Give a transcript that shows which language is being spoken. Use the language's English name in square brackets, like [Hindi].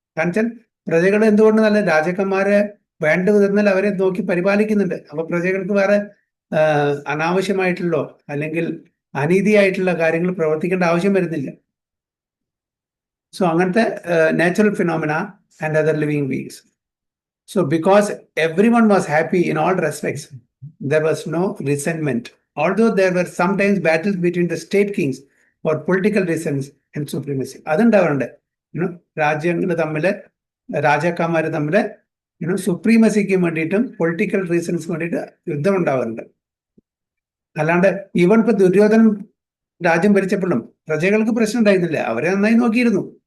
[Malayalam] കാരണം വെച്ചാൽ പ്രജകൾ എന്തുകൊണ്ട് നല്ല, രാജാക്കന്മാരെ വേണ്ട വിധത്തിൽ അവരെ നോക്കി പരിപാലിക്കുന്നുണ്ട്. അപ്പൊ പ്രജകൾക്ക് വേറെ അനാവശ്യമായിട്ടുള്ളോ അല്ലെങ്കിൽ അനീതിയായിട്ടുള്ള കാര്യങ്ങൾ പ്രവർത്തിക്കേണ്ട ആവശ്യം വരുന്നില്ല. [English] so [Malayalam] അങ്ങനത്തെ [English] Natural phenomena and other living beings. So because everyone was happy in all respects, there was no resentment. Although there were sometimes battles between the state kings for political reasons and supremacy. [Malayalam] അതുണ്ടാവാറുണ്ട്. രാജ്യങ്ങൾ തമ്മിൽ, രാജാക്കന്മാർ തമ്മിൽ സുപ്രീമസിക്ക് വേണ്ടിയിട്ടും [English] political reasons [Malayalam] വേണ്ടിയിട്ട് യുദ്ധം ഉണ്ടാവാറുണ്ട്. അല്ലാണ്ട് even ഇപ്പൊ ദുര്യോധനൻ രാജ്യം ഭരിച്ചപ്പോഴും പ്രജകൾക്ക് പ്രശ്നം ഉണ്ടായിരുന്നില്ല, അവരെ നന്നായി നോക്കിയിരുന്നു.